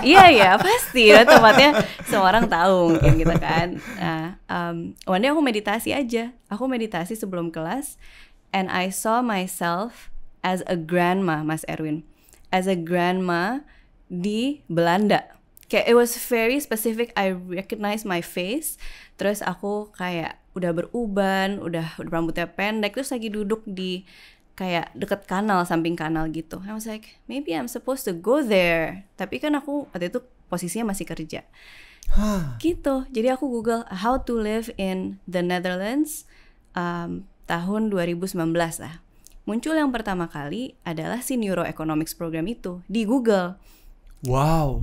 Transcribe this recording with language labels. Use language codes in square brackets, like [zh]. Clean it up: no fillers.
[id] Iya pasti tempatnya semua orang tahu mungkin gitu kan. Nah, [en] one day [id] aku meditasi aja. Aku meditasi sebelum kelas, [en] and I saw myself as a grandma, Mas Erwin, as a grandma [id] di Belanda. Kayak [en] it was very specific. I recognize my face. [id] Terus aku kayak udah beruban, udah rambutnya pendek, terus lagi duduk di kayak deket kanal, samping kanal gitu. [en] I was like, maybe I'm supposed to go there. [id] Tapi kan aku waktu itu posisinya masih kerja. Gitu. Jadi aku Google [en] how to live in the Netherlands [id] tahun 2019 lah. Muncul yang pertama kali adalah si neuroeconomics program itu di Google. Wow.